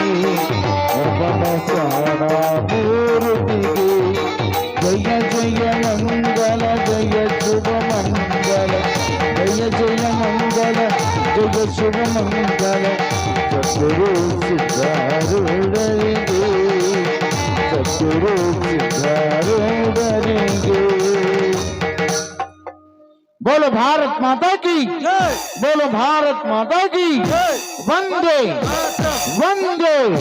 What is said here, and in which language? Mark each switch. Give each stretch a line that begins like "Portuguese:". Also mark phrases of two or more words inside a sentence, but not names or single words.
Kannada: ಮೂರ್ತಿಗೆ ಜಯ ಜಯ ಮಂಗಲ ಜಯ ಶುಭ ಮಂಗಲ ಜಯ ಜಯ ಮಂಗಲ ಜಯ ಶುಭ ಮಂಗಲ ಸದ್ಗುರು ಸಿದ್ಧಾರೂಢರಿಗೆ ಸದ್ಗುರು ಸಿದ್ಧಾರೂಢರಿಗೆ.
Hindi: बोलो भारत माता की बोलो भारत माता की वंदे वंदे